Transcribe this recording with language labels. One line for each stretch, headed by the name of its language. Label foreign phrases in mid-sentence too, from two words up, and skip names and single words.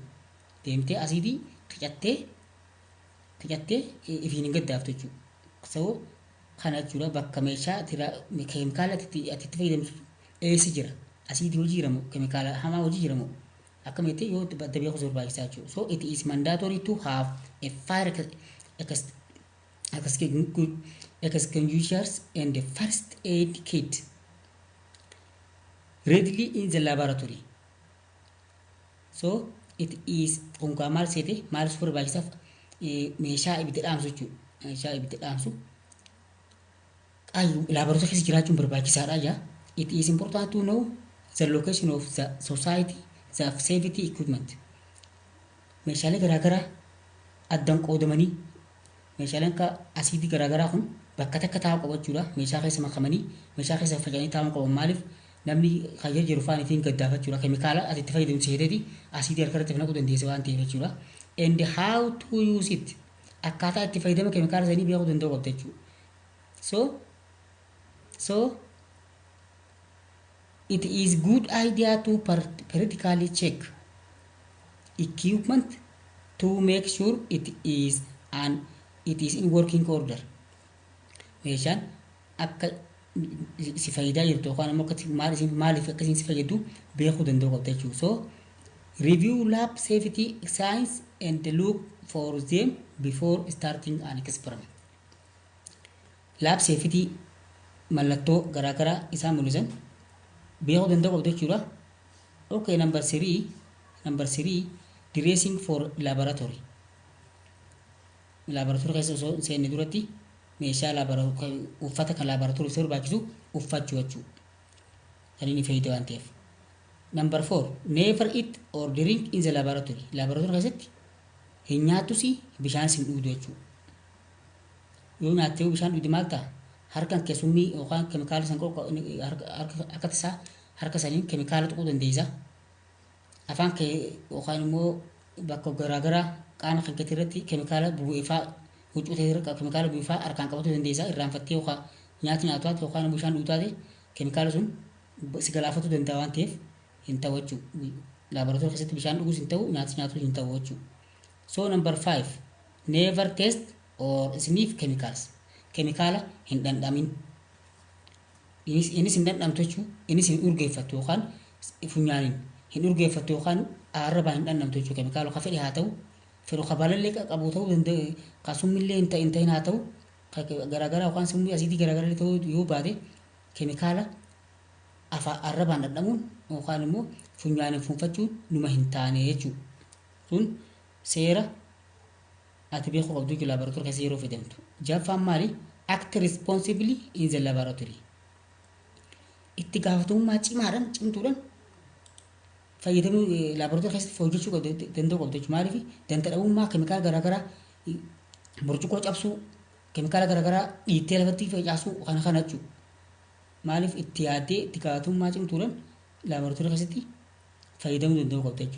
Oromo: Deemtee asiidii qicattee ifiin hin gaddaaftu jechuudha. So kana jechuudha bakka meeshaa keemikaala ati itti fayyadamtu eessa jira? Asiidii hojii jiramoo keemikaala hamaa hojii jiramoo? Akkamitti yoo adda beekuu barbaachisaa jechuudha.
English: So it is mandatory to have a fire extinguishers and a first aid kit readily in the laboratory. So it is
Oromo: kungaa maal seete maal si barbaachisaaf meeshaa ibidda dhaamsu jechuudha. Meeshaa ibidda dhaamsu laboratorii keessa jiraachuun barbaachisaadha.
English: It is important to know the location of the society the safety equipment.
Oromo: Meeshaalee garaagaraa addaan qoodamanii meeshaaleen akka asiidii garaagaraa kun bakka takka taa'uu qabachuudha. Meeshaa keessa makamanii meeshaa keessa faca'anii taa'uu qaban. Maaliif namni kayyar jiru faana ittiin gaddaafachuudha. Keemikaala ati itti fayyadamu seeteeti asiidii harkarratti naquu dandeessa waan ta'eef jechuudha.
English: And how to use it
Oromo: akkaataa itti fayyadama keemikaala sanii beekuu danda'uu qabda jechuudha.
English: So it is good idea to periodically check equipment to make sure it is in working order.
Oromo: Meeshaan akka si fayyadaa jirtu yookaan immoo maaliif akkasiin si fayyadu beekuu danda'uu qabda jechuudha.
English: So review lab safety signs and look for them before starting an experiment. Lab safety
Oromo: mallattoo garaagaraa isaan mul'isan beekuu danda'uu qabda jechuudha.
English: Okay, number 3 dressing for laboratory.
Oromo: Laboratory keessa osoo seenne duratti meeshaa uffata kan laboratory isa barbaachisu uffachuu jechuudha. Kan inni fayyada waan ta'eef.
English: Number 4, never eat or drink in the laboratory.
Oromo: Laboratory keessatti hin nyaatusi bishaan sin dhugu jechuudha. Yoo nyaattee bishaan dhugde maal ta'a? Harkaan keessummii yookaan keemikaala san harka isaa harka saniin keemikaala tuquu dandeessa. Afaan kee yookaan immoo bakka garaagaraa qaama kan keetii irratti keemikaala bu'eefaa huccuu ta'e irra keemikaala bu'eefaa harkaan qabatu dandeessa. Irraanfattee yookaan nyaata nyaataatti yookaan bishaan dhugtaate keemikaala sun si galaafatuu danda'a waan ta'eef hin ta'u jechuudha. Laabaraatoorii keessatti bishaan dhuguus hin ta'u nyaata nyaatus hin ta'u jechuudha.
English: So number 5, never taste or sniff chemicals.
Oromo: Keemikaala hin dhandhamin. Innis hin dhandhamtu jechuun innis hin urgeeffatu yookaan funyaaniin hin urgeeffatu yookaan arrabaan hin dhandhamtu jechuudha. Keemikaala ka fedhe haa ta'u fedhu ka balallee qabu ta'uu danda'a ka summillee hin ta'in haa ta'u garaagaraa yookaan summii asiitii garaagaraa ta'uu yoo baate keemikaala arrabaan dhandhamuun yookaan immoo funyaaniin fuunfachuun numa hin taane jechuudha. Sun seera ati beekuu qabdu jechuudha laabaraatoorii keessa yeroo fayyadamtu. Jaffaan maali?
English: Act responsibly in the laboratory.
Oromo: Itti gaafatamummaa cimtuudhaan fayyadamuu laabaraatoorii keessatti hojjechuu danda'u qabdu jechuudha. Maaliif danta dhabummaa keemikaala garaagaraa burcuqqoo cabsuu keemikaala garaagaraa dhiittee lafatti facaasuu kana jechuudha. Maaliif itti yaaddee itti gaafatamummaa cimtuudhaan laabaraatoorii keessatti fayyadamuu danda'u qabdu jechuudha.